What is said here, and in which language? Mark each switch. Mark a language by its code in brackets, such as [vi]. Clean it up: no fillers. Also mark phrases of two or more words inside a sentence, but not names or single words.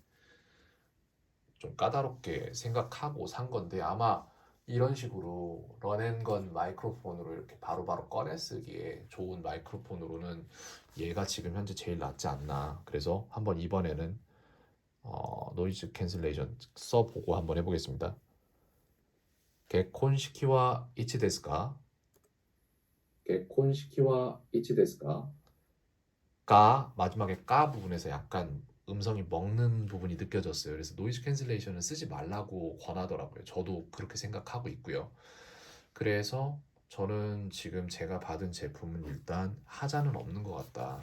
[ko] 좀 까다롭게 생각하고 산 건데 아마 이런 식으로 런앤건 마이크로폰으로 이렇게 바로바로 꺼내 쓰기에 좋은 마이크로폰으로는 얘가 지금 현재 제일 낫지 않나. 그래서 한번 이번에는 노이즈 캔슬레이션 써보고 한번 해보겠습니다. [ja] 結婚式はいつですか? 結婚式はいつですか [ko] 까 마지막에 까 부분에서 약간 음성이 먹는 부분이 느껴졌어요. 그래서 노이즈 캔슬레이션은 쓰지 말라고 권하더라고요. 저도 그렇게 생각하고 있고요. 그래서 저는 지금 제가 받은 제품은 일단 하자는 없는 것 같다.